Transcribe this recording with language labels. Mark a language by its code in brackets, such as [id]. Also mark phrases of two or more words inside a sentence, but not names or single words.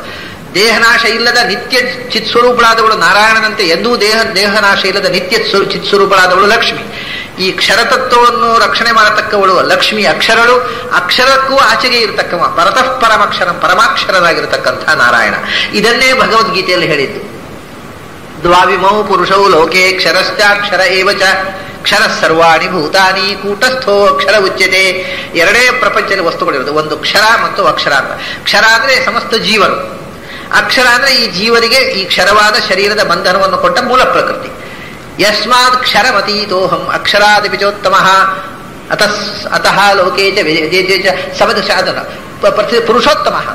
[kn] ದೇಹನಾಶ ಇಲ್ಲದ ನಿತ್ಯ ಚಿತ್ಸ್ವರೂಪಳಾದವಳು ನಾರಾಯಣನಂತೆ ಎಂದೂ ದೇಹನಾಶ ಇಲ್ಲದ ನಿತ್ಯ ಚಿತ್ಸ್ವರೂಪಳಾದವಳು ಲಕ್ಷ್ಮಿ. ಈ ಕ್ಷರತತ್ವವನ್ನು ರಕ್ಷಣೆ ಮಾಡತಕ್ಕವಳು ಲಕ್ಷ್ಮಿ. ಅಕ್ಷರಳು, ಅಕ್ಷರಕ್ಕೂ ಆಚೆಗೆ ಇರತಕ್ಕವ [sa] ಪರತಃ ಪರಮಕ್ಷರಂ, [kn] ಪರಮಾಕ್ಷರನಾಗಿರತಕ್ಕಂಥ ನಾರಾಯಣ. ಇದನ್ನೇ ಭಗವದ್ಗೀತೆಯಲ್ಲಿ ಹೇಳಿದ್ದು. [sa] ದ್ವಾವಿಮೌ ಪುರುಷೌ ಲೋಕೆ ಕ್ಷರಶ್ಚಾಕ್ಷರ ಏವಚ ಕ್ಷರ ಸರ್ವಾಣಿ ಭೂತಾನಿ ಕೂಟಸ್ಥೋ ಅಕ್ಷರ ಉಚ್ಯತೆ. [kn] ಎರಡೇ ಪ್ರಪಂಚದ ವಸ್ತುಗಳಿರೋದು, ಒಂದು ಕ್ಷರ ಮತ್ತು ಅಕ್ಷರ ಅಂತ. ಕ್ಷರ ಅಂದ್ರೆ ಸಮಸ್ತ ಜೀವರು, ಅಕ್ಷರ ಅಂದ್ರೆ ಈ ಜೀವರಿಗೆ ಈ ಕ್ಷರವಾದ ಶರೀರದ ಬಂಧನವನ್ನು ಕೊಟ್ಟ ಮೂಲ ಪ್ರಕೃತಿ. [sa] ಯಸ್ಮಾತ್ ಕ್ಷರಮತೀತೋಹಂ ಅಕ್ಷರಾದಿಪಿ ಚೋತ್ತಮಃ ಅತಃ ಲೋಕೇ ಚ ಸಮದಶಾದನ ಪುರುಷೋತ್ತಮ.